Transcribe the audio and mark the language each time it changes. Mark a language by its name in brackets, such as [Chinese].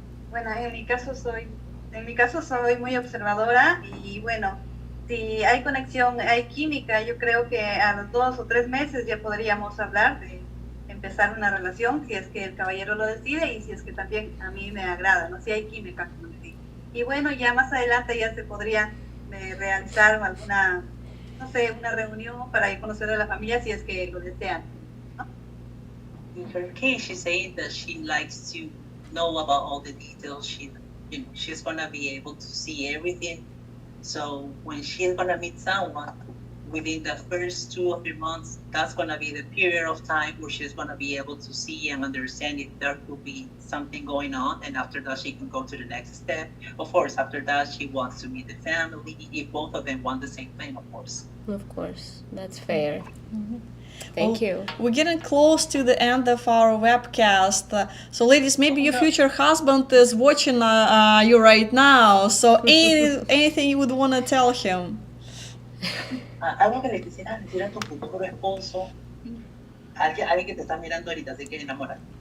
[Spanish] Bueno, en mi caso soy muy observadora y bueno, si hay conexión, hay química, yo creo que a los 2 o 3 meses ya podríamos hablar de empezar una relación, si es que el caballero lo decide y si es que también a mí me agrada, ¿no? Si hay química, como les digo. Y bueno, ya más adelante ya se podría realizar alguna, no sé, una reunión para ir conocer a la familia si es que lo desean, ¿no? [English] In her case, she's saying that she likes to know about all the details. She's gonna be able to see everything. So when she's gonna meet someone, within the first 2 or 3 months, that's gonna be the period of time where she's gonna be able to see and understand if there could be something going on. And after that, she can go to the next step. Of course, after that, she wants to meet the family. If both of them want the same thing, of course. Of course, that's fair. Thank you. We're getting close to the end of our webcast. So, ladies, maybe your future husband is watching you right now. So, anything you would want to tell him? [Spanish] Algo que le quisieras decir a tu futuro esposo, alguien que te está mirando ahorita, así que enamora.